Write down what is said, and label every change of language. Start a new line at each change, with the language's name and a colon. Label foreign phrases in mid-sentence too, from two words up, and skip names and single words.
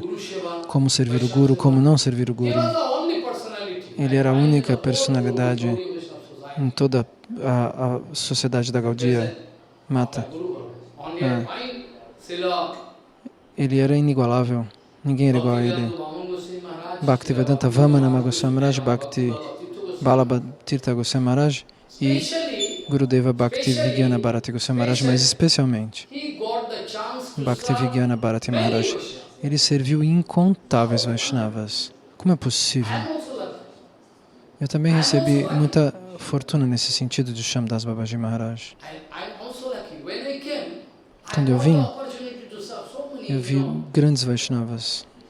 Portuguese: Como servir o Guru, como não servir o Guru. Ele era a única personalidade em toda a sociedade da Gaudiya Mata. Ele era inigualável. Ninguém era igual a ele. Bhaktivedanta Vamanama Goswami Maharaj, Bhakti Balabha Tirtha Goswami Maharaj e Gurudeva Bhaktivedanta Bharati Goswami Maharaj, mas especialmente Bhaktivedanta Bharati Maharaj. Ele serviu incontáveis Vaishnavas. Como é possível? Eu também recebi muita fortuna nesse sentido de Shyamdas Babaji Maharaj. Quando eu vim, eu vi grandes Vaishnavas.